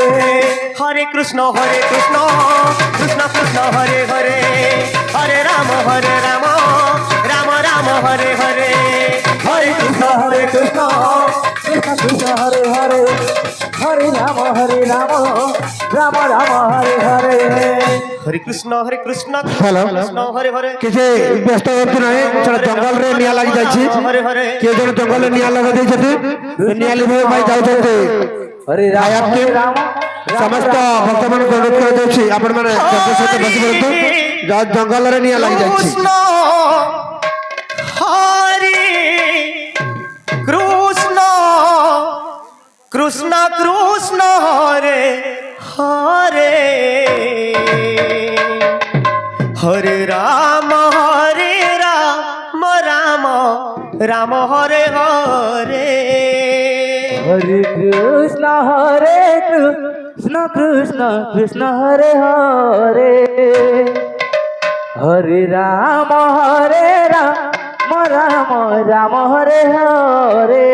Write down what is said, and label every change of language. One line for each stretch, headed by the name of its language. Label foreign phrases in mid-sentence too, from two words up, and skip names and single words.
Sanskrit: হরে কৃষ্ণ কৃষ্ণ কৃষ্ণ হরে হরে হরে রাম রাম রাম হরে হরে হরে কৃষ্ণ কৃষ্ণ কৃষ্ণ কৃষ্ণ হরে হরে হরে রাম রাম রাম হরে হরে হরে কৃষ্ণ কৃষ্ণ
English: হ্যালো।
Sanskrit: কৃষ্ণ হরে হরে
Odia: କିଛି ବ୍ୟସ୍ତ ହୁଅନ୍ତୁ ନାହିଁ ସେଟା ଜଙ୍ଗଲରେ ନିଆଁ ଲାଗି ଯାଇଛି
Sanskrit: ହରେ ହରେ
Odia: କିଏ ଜଣେ ଜଙ୍ଗଲରେ ନିଆଁ ଲଗାଇ ଦେଇଛନ୍ତି ନିଆଁ ଲିଭାଇବା ପାଇଁ ଯାଉଛନ୍ତି
Sanskrit: ହରେ ରାମ ହରେ ରାମ
Odia: ସମସ୍ତ ଭକ୍ତମାନଙ୍କୁ ଅନୁରୋଧ କରାଯାଉଛି ଆପଣମାନେ ଯଜ୍ଞ ସହିତ ବସି ପଡ଼ନ୍ତୁ ଜଙ୍ଗଲରେ ନିଆଁ ଲାଗି ଯାଇଛି
Sanskrit: କୃଷ୍ଣ ହରେ କୃଷ୍ଣ কৃষ্ণ কৃষ্ণ হরে হরে হরে রাম রাম রাম হরে হরে হরে কৃষ্ণ কৃষ্ণ কৃষ্ণ হরে হরে হরে রাম রাম রাম হরে হরে